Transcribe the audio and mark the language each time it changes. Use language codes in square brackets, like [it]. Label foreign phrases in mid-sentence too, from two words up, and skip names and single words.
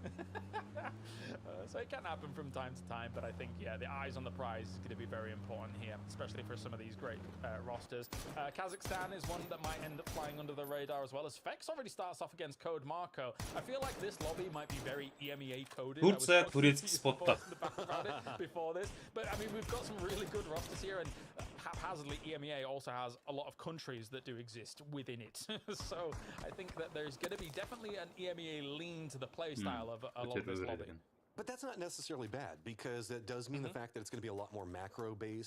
[en] So it can happen from time to time, but I think, yeah, the eyes on the prize is going to be very important here, especially for some of these great rosters. Kazakhstan is one that might end up flying under the radar as well, as Fex already starts off against Code Marco. I feel like this lobby might be very EMEA coded. [ru] Турция, турецкий спотта. [en] Before this, but I mean, we've got some really good rosters here, and haphazardly EMEA also has a lot of countries that do exist within it. So I think that there's going to be definitely an EMEA lean to the play style of a lot of this lobby. But that's not necessarily bad, because that does mean the fact that it's going to be a lot more macro-based.